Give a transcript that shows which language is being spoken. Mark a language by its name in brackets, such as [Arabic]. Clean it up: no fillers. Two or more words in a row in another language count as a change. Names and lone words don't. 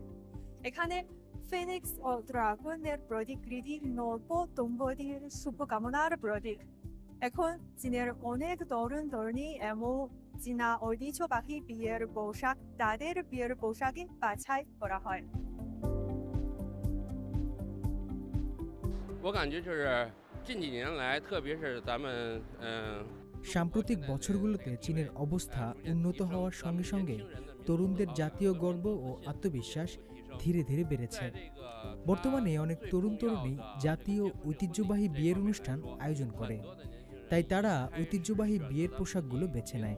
[Bangla] এখানে ফিনিক্স ও ড্রাগনের প্রতিকৃতি নব দম্পতির শুভকামনার প্রতীক। এখন চীনের অনেক তরুণ তরুণী এবং চীনা ঐতিহ্যবাহী বিয়ের পোশাক তাদের বিয়ের পোশাকে বাছাই করা হয়। [Chinese] 我感觉就是近几年来，特别是咱们 [Bangla] সাম্প্রতিক বছরগুলোতে চীনের অবস্থা উন্নত হওয়ার সঙ্গে সঙ্গে তরুণদের জাতীয় গর্ব ও আত্মবিশ্বাস ধীরে ধীরে বেড়েছে। বর্তমানে অনেক তরুণ তরুণী জাতীয় ঐতিহ্যবাহী বিয়ের অনুষ্ঠান আয়োজন করে, তাই তারা ঐতিহ্যবাহী বিয়ের পোশাকগুলো বেছে নেয়।